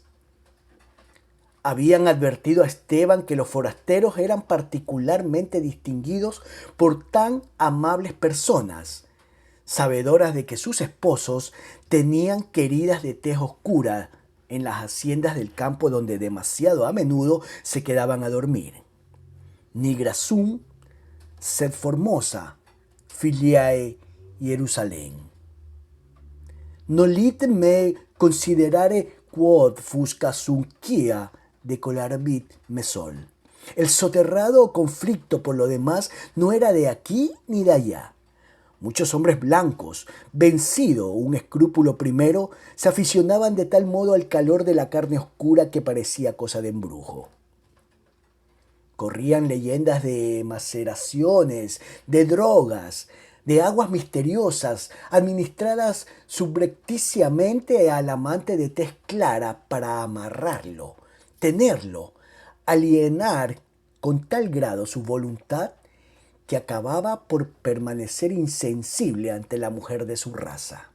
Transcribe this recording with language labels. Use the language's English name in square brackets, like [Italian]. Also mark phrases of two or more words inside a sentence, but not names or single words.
[Spanish] Habían advertido a Esteban que los forasteros eran particularmente distinguidos por tan amables personas, sabedoras de que sus esposos tenían queridas de tez oscura en las haciendas del campo donde demasiado a menudo se quedaban a dormir. [Latin] Nigra sum, sed formosa, filiae Jerusalén. Nolit me considerare quod fusca sunquia decolarbit mesol. [Spanish] El soterrado conflicto, por lo demás, no era de aquí ni de allá. Muchos hombres blancos, vencido un escrúpulo primero, se aficionaban de tal modo al calor de la carne oscura que parecía cosa de embrujo. Corrían leyendas de maceraciones, de drogas, de aguas misteriosas administradas subrepticiamente al amante de tez clara para amarrarlo, tenerlo, alienar con tal grado su voluntad que acababa por permanecer insensible ante la mujer de su raza.